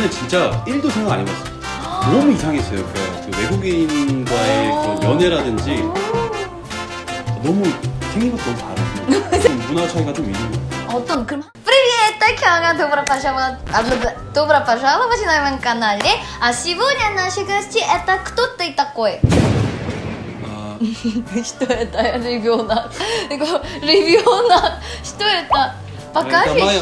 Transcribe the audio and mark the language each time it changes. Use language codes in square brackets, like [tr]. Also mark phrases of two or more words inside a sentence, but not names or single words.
[ko] 예전에는 진짜 1도 생각 안 해봤어요. 너무 이상했어요. 그러니까 그 외국인과의 그런 연애라든지 너무 생긴 것도 너무 다르고 좀 문화 차이가 좀 있는 것 같아요. 어떤 그럼 [ru] Привет, Такяга, добро пожаловать на моем канале. А сегодня наши гости это кто ты такой? 아, Что это, ребенок? Иго, ребенок, что это? это Покажешь?